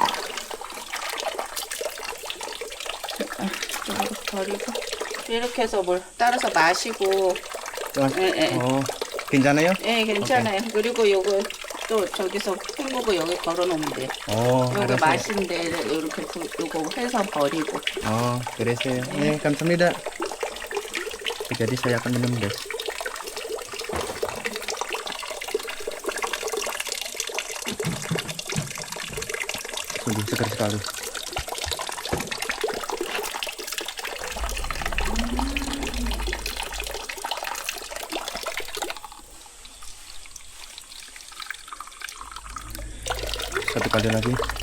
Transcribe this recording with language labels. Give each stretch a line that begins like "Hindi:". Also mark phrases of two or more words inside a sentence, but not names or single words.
Korean: 이거 버리고 이렇게 해서 뭘 따라서 마시고. 예. 괜찮아요? 예, 괜찮아요. 그리고 요거 또 저기서 헹구고 여기 걸어놓으면 돼. 요거 알았어요. 마신 데를 이렇게 요거 해서 버리고. 그랬어요. 네, 감사합니다.
Indonesian: Jadi saya akan minum guys. Sungguh segar sekali. Satu kali lagi.